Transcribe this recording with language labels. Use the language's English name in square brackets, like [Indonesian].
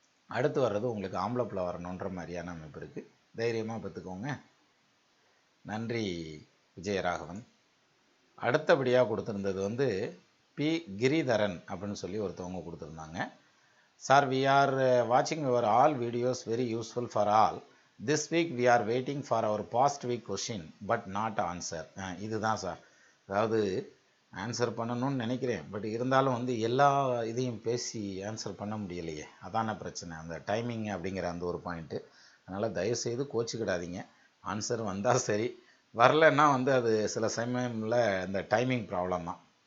[Tamil] அடுத்து வர்றது உங்களுக்கு ஆம்பளை பிள்ளை வரணுன்ற மாதிரியான அமைப்பு இருக்குது. தைரியமாக பார்த்துக்கோங்க. நன்றி விஜயராகவன். அடுத்தபடியாக கொடுத்துருந்தது வந்து பி கிரிதரன் அப்படின்னு சொல்லி ஒருத்தவங்க கொடுத்துருந்தாங்க. [English] Sir, we are வாட்சிங் your all videos very useful for all. This week we are waiting for our past week question but not answer. [Tamil] இதுதான் சார். அதாவது ஆன்சர் பண்ணணும்னு நினைக்கிறேன், பட் இருந்தாலும் வந்து எல்லா இதையும் பேசி ஆன்சர் பண்ண முடியலையே, அதான பிரச்சனை. அந்த டைமிங் அப்படிங்கிற அந்த ஒரு பாயிண்ட்டு. அதனால் தயவுசெய்து கோச்சிக்கிடாதீங்க. ஆன்சர் வந்தால் சரி, வரலன்னா வந்து அது சில சமயமில் இந்த டைமிங் ப்ராப்ளம் தான்.